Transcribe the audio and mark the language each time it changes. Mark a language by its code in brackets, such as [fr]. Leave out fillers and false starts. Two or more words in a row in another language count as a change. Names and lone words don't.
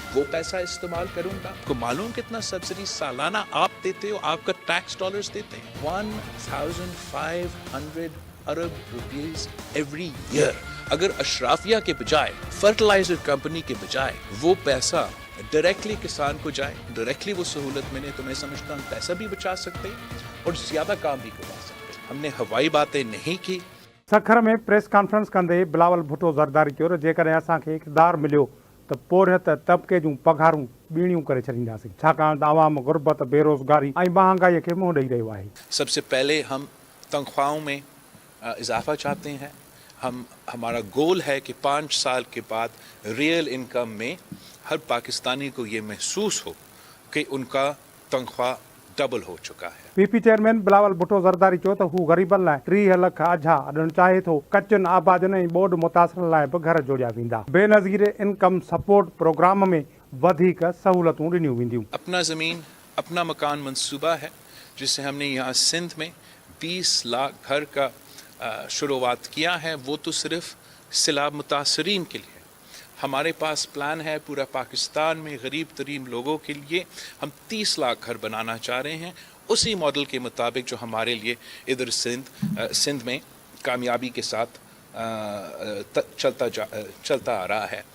[ur] وہ پیسہ استعمال کروں گا۔ آپ کو معلوم کتنا سبسڈی سالانہ آپ دیتے ہو، آپ کا [en] tax dollars [ur] دیتے ہیں 1500 ارب [en] rupees every year. [ur] اگر اشرافیہ کے بجائے, [en] fertilizer company [ur] کے بجائے وہ پیسہ ڈائریکٹلی کسان کو جائے، ڈائریکٹلی وہ سہولت ملے، تو میں سمجھتا ہوں پیسہ بھی بچا سکتے اور زیادہ کام بھی کروا سکتے. ہم نے ہوائی باتیں نہیں کی. [sd] सखर में [en] press conference [sd] कंदे बिलावल भुट्टो ज़रदारी चयो जेकॾहिं असांखे इक़्तिदार मिलियो त पोरियत तबिके जूं पघारूं ॿीणियूं करे छॾींदासीं, छाकाणि त आवाम गुरबत, बेरोज़गारी ऐं महांगाईअ खे मुंहुं ॾेई रहियो आहे। [ur] سب سے پہلے ہم تنخواہوں میں اضافہ چاہتے ہیں. ہمارا گول ہے کہ 5 سال کے بعد [en] real income [ur] میں ہر پاکستانی کو یہ محسوس ہو کہ ان کا تنخواہ ڈبل ہو چکا ہے. [sd] पीपी चेयरमैन बिलावल भुट्टो ज़रदारी चयो त हू ग़रीबनि लाइ 30 लख अझा ॾियणु चाहे थो। कचनि आबादियुनि ऐं ॿोॾि मुतासिरनि लाइ बि घर जोड़िया वेंदा। बेनज़ीर इनकम सपोर्ट प्रोग्राम में वधीक सहूलतूं ॾिनियूं वेंदियूं। [ur] اپنا زمین اپنا مکان منصوبہ ہے، جس سے ہم نے یہاں سندھ میں 20 لاکھ گھر کا شروعات کیا ہے. وہ تو صرف سیلاب متاثرین کے لیے۔ ہمارے پاس پلان ہے پورا پاکستان میں غریب ترین لوگوں کے لیے ہم 30 لاکھ گھر بنانا چاہ رہے ہیں، اسی ماڈل کے مطابق جو ہمارے لیے ادھر سندھ میں کامیابی کے ساتھ چلتا آ رہا ہے.